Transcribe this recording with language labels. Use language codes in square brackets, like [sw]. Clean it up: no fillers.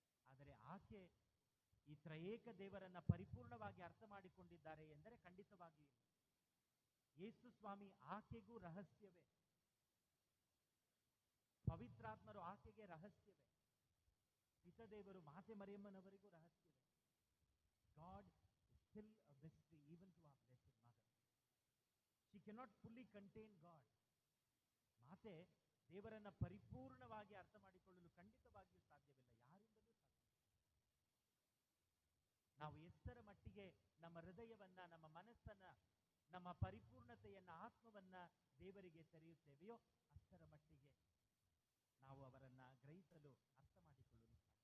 [kn] ಆದರೆ ಆಕೆ ಈ ತ್ರಯೇಕ ದೇವರನ್ನ ಪರಿಪೂರ್ಣವಾಗಿ ಅರ್ಥ ಮಾಡಿಕೊಂಡಿದ್ದಾರೆ ಎಂದರೆ ಖಂಡಿತವಾಗಿಯೂ ಇಲ್ಲ. ಯೇಸು ಸ್ವಾಮಿ ಆಕೆಗೂ ರಹಸ್ಯವೇ, ಪವಿತ್ರಾತ್ಮರು ಆಕೆಗೆ ರಹಸ್ಯವೇ, ಪಿತದೇವರು ಮಾತೆ ಮರಿಯಮ್ಮನವರಿಗೂ ರಹಸ್ಯವೇ. [en] God is still a mystery even to our blessed mother. She cannot fully contain God. [kn] ಮಾತೆ ದೇವರನ್ನ ಪರಿಪೂರ್ಣವಾಗಿ ಅರ್ಥ ಮಾಡಿಕೊಳ್ಳಲು ಖಂಡಿತವಾಗಿಯೂ ಸಾಧ್ಯವಿಲ್ಲ, ಯಾರಿಂದಲೂ ಸಾಧ್ಯ. ನಾವು ಎಷ್ಟರ ಮಟ್ಟಿಗೆ ನಮ್ಮ ಹೃದಯವನ್ನ, ನಮ್ಮ ಮನಸ್ಸನ್ನ, ನಮ್ಮ ಪರಿಪೂರ್ಣತೆಯನ್ನ, ಆತ್ಮವನ್ನ ದೇವರಿಗೆ ತೆರೆಯುತ್ತೇವೆಯೋ ಅಷ್ಟರ ಮಟ್ಟಿಗೆ ನಾವು ಅವರನ್ನ ಗ್ರಹಿಸಲು, ಅರ್ಥ ಮಾಡಿಕೊಳ್ಳಲು ಸಾಧ್ಯ.